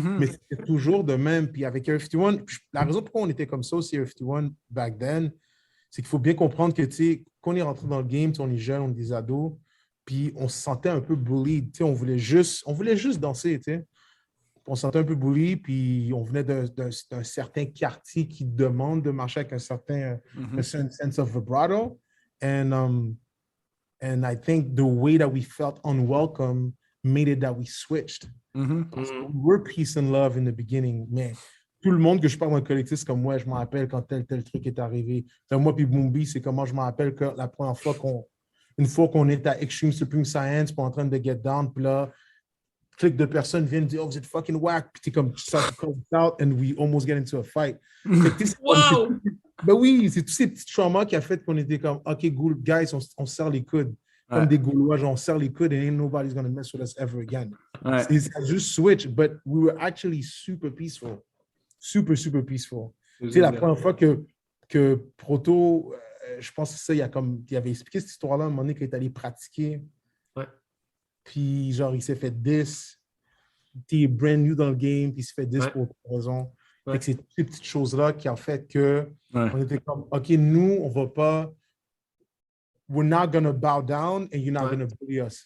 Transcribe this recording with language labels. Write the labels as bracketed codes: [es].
[fr] Mais c'était toujours de même. Puis avec Area 51, la raison pourquoi on était comme ça aussi, Area 51, back then, c'est qu'il faut bien comprendre que, quand on est rentré dans le game, on est jeune, on est des ados, puis on se sentait un peu bullied. On voulait juste danser, On se sentait un peu bully, puis on venait d'un certain quartier qui demande de marcher avec un certain sense of vibrato. [en] And I think the way that we felt unwelcome made it that we switched. We were peace and love in the beginning, [fr] mais tout le monde que je parle dans le collectif, c'est comme moi, je me rappelle quand tel truc est arrivé. Moi puis Boombi, c'est comment je me rappelle que la première fois une fois qu'on est à Extreme Supreme Science, puis en train de get down, puis là, clique de personnes viennent dire, oh, vous êtes fucking whack, puis t'es comme, ça out, [en] and we almost get into a fight. Wow! [fr] Ben oui, c'est tous ces petits traumas qui a fait qu'on était comme, OK, guys, on serre les coudes. Comme des Gaulois, genre, on serre les coudes [en] and ain't nobody's going to mess with us ever again. [fr] Ça juste switch, [en] but we were actually super peaceful. Super, super peaceful. [fr] Tu sais, la première fois que Proto, je pense que ça, il avait expliqué cette histoire-là à un moment donné qu'il est allé pratiquer. Ouais. Puis, genre, il s'est fait 10. Il est brand new dans le game, puis il s'est fait 10 pour autre raison. Ouais. C'est toutes ces petites choses-là qui ont fait qu'on était comme, OK, nous, on va pas, [en] we're not going to bow down and you're not going to bully us.